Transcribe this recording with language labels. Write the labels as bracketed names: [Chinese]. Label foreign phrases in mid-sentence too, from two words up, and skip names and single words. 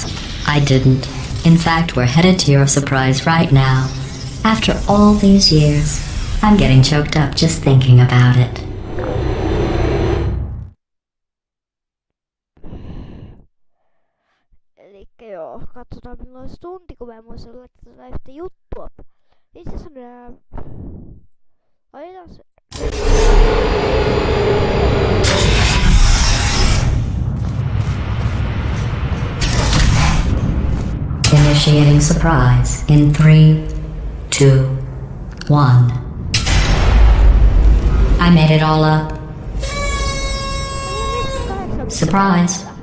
[English] I didn't. In fact, we're headed to your surprise right now. After all these years, I'm getting choked up just thinking about it. [Finnish] Elikkä joo, katsotaan milloin olisi tunti, kun mä en muista laittaa yhtä juttua. Itse asiassa laitetaan se. [English] Initiating surprise in 3, 2, 1. I made it all up. Surprise.